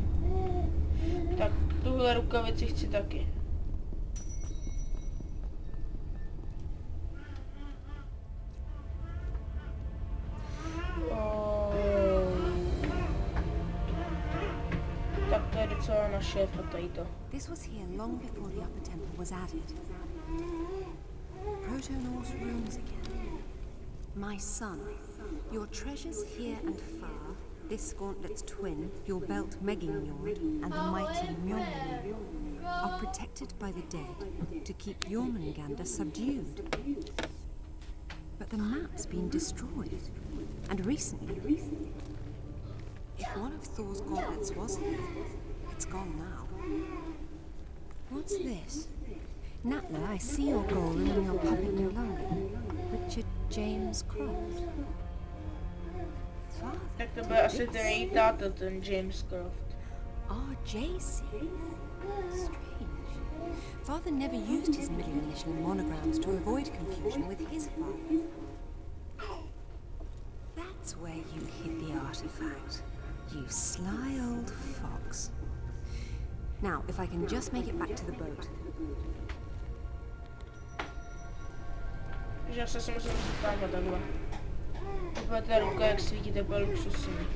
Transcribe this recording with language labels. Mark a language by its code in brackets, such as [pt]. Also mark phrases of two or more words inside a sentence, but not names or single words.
[cs] Tak tuhle rukavici chci taky. Tak to je docela naše fotojito. [en] This was here long before the upper temple was added. Proto-Norse runes again. My son, your treasures here and far, this gauntlet's twin, your belt Megingjord, and the mighty Mjolnir, are protected by the dead to keep Jormungandr subdued. But the map's been destroyed, and recently. If one of Thor's gauntlets was here, it's gone now. What's this? Natla, I see your golem in your puppet no longer. Richard James Croft. Father, [cs] Tak to bude asi ten její táta, ten James Croft. [en] RJC? Strange. Father never used his middle initial in monograms to avoid confusion with his father. That's where you hid the artifact. You sly old fox. Now, if I can just make it back to the boat. [cs] Že se musím zeptat takhle. Úplně ta ruka, jak svítí, to bude luxusní.